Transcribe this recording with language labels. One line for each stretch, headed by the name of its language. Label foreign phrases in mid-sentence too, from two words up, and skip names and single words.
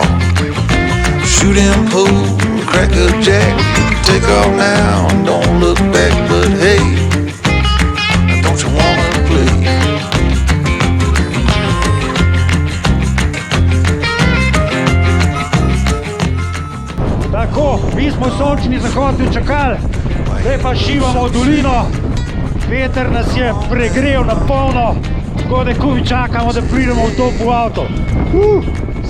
English: Shooting pool, crack a jack, take off now and don't look back. But hey, don't you wanna play?
Slovenian: Tako, mi smo sončni zahod čakali, zdaj pa šivamo v dolino. Veter nas je pregrel na polno, tako da komaj čakamo, da pridemo v topu avto.